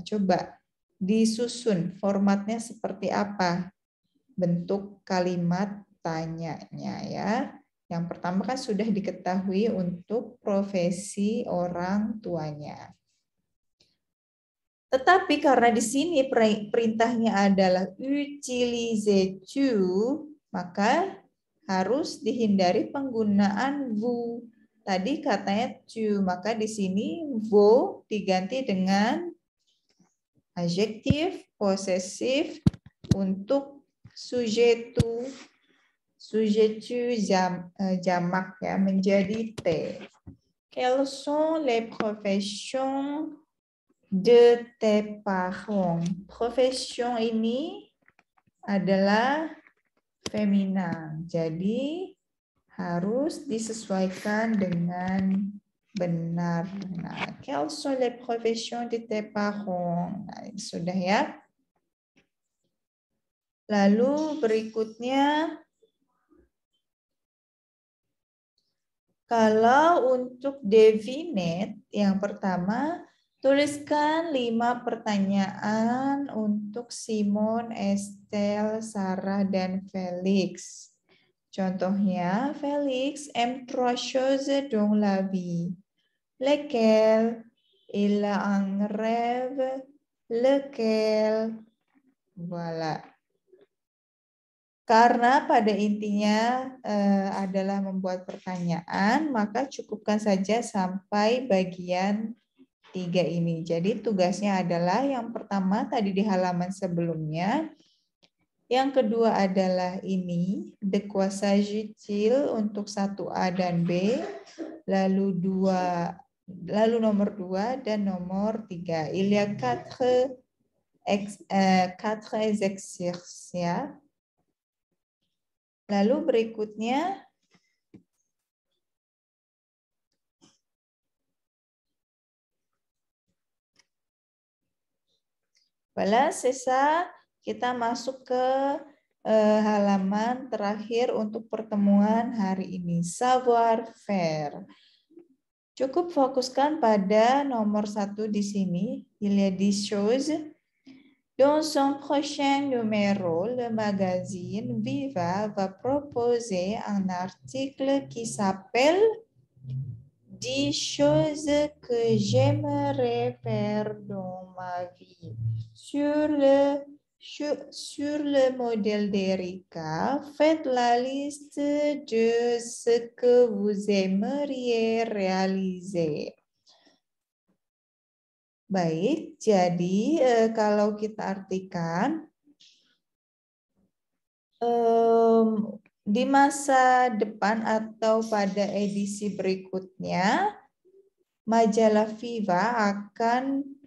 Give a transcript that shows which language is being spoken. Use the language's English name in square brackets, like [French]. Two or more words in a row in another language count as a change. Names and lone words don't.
[Indonesian] Coba disusun formatnya seperti apa bentuk kalimat tanyanya ya. Yang pertama kan sudah diketahui untuk profesi orang tuanya. Tetapi karena di sini perintahnya adalah [French] utiliser-tu, [Indonesian] maka harus dihindari penggunaan vous. Tadi katanya tu, maka di sini vous diganti dengan adjektif posesif untuk sujetu jamak ya menjadi T. [French] Quelles sont les professions de tes parents? [Indonesian] Profession ini adalah feminan. Jadi harus disesuaikan dengan benar. Nah, [French] quelles sont les professions de tes parents? [Indonesian] Nah, ini sudah ya. Lalu berikutnya, kalau untuk definite, yang pertama, Tuliskan 5 pertanyaan untuk Simon, Estelle, Sarah, dan Felix. Contohnya, [French] Félix aime 3 choses dans la vie. Lesquelles? Il a un rêve. Lequel? Voilà. [Indonesian] Karena pada intinya adalah membuat pertanyaan, maka cukupkan saja sampai bagian 3 ini. Jadi tugasnya adalah yang pertama tadi di halaman sebelumnya. Yang kedua adalah ini, [French] de quoi s'agit-il [Indonesian] untuk 1A dan B, lalu nomor 2 dan nomor 3. [French] Il y a 4 exercices ya. [Indonesian] Lalu berikutnya [French] voilà, c'est ça. [Indonesian] Kita masuk ke halaman terakhir untuk pertemuan hari ini. [French] Savoir faire. [Indonesian] Cukup fokuskan pada nomor 1 di sini. [French] Il y a 10 choses. Dans son prochain numéro, le magazine Viva va proposer un article qui s'appelle 10 choses que j'aimerais faire dans ma vie. Sur le modèle d'Erika, faites la liste de ce que vous aimeriez réaliser. [Indonesian] Baik, jadi kalau kita artikan, di masa depan atau pada edisi berikutnya, majalah Viva akan